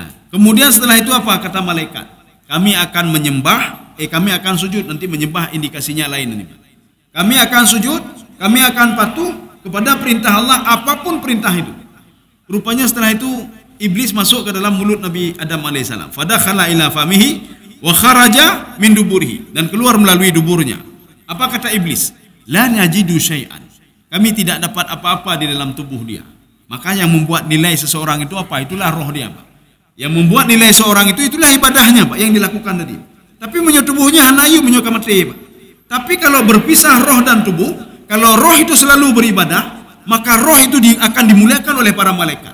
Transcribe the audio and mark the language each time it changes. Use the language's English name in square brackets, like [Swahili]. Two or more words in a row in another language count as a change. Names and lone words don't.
[Indonesian] Kemudian setelah itu apa kata malaikat? Kami akan kami akan sujud, nanti menyembah indikasinya lain ini. Kami akan sujud, kami akan patuh kepada perintah Allah, apapun perintah itu. Rupanya setelah itu iblis masuk ke dalam mulut Nabi Adam alaihissalam. [Arabic] Fadakhala ila famihi wa kharaja min duburihi, [Indonesian] dan keluar melalui duburnya. Apa kata iblis? [Arabic] La najidu syai'an. [Indonesian] Kami tidak dapat apa-apa di dalam tubuh dia. Maka yang membuat nilai seseorang itu apa? Itulah roh dia, Pak. Yang membuat nilai seorang itu itulah ibadahnya, Pak, yang dilakukan tadi. Tapi tubuhnya hanayu menyuka mati, Pak. Tapi kalau berpisah roh dan tubuh, kalau roh itu selalu beribadah, maka roh itu akan dimuliakan oleh para malaikat.